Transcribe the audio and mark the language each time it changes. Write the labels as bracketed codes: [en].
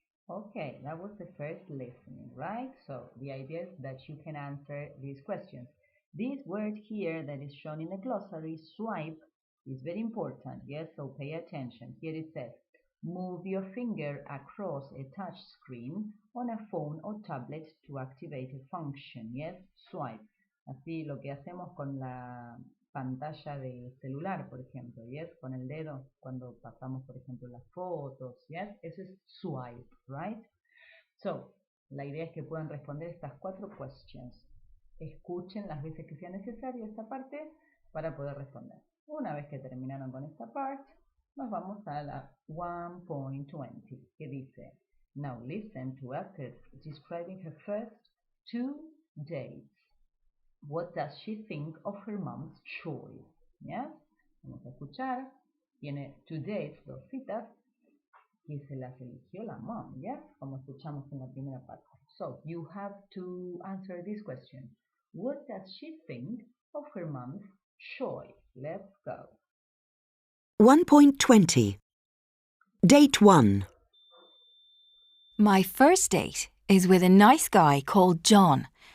[en] Okay, that was the first listening, right? So the idea is that you can answer these questions. This word here that is shown in the glossary, swipe, is very important, yes? So pay attention. Here it says, move your finger across a touch screen on a phone or tablet to activate a function, yes? Swipe. [es] Así lo que hacemos con la pantalla de celular, por ejemplo, yes? Con el dedo cuando pasamos, por ejemplo, las fotos, yes? Eso es swipe, right? So, la idea es que puedan responder estas 4 questions. Escuchen las veces que sea necesario esta parte para poder responder. Una vez que terminaron con esta parte, nos vamos a la 1.20, que dice, [en] now listen to Elspeth describing her first 2 dates. What does she think of her mom's choice? [es] Yes? Vamos a escuchar. Tiene 2 dates, 2 citas, que se las eligió la mom, yes? Como escuchamos en la primera parte. [en] So, you have to answer this question. What does she think of her mom's choice? Let's go. 1.20. Date 1. My first date is with a nice guy called John.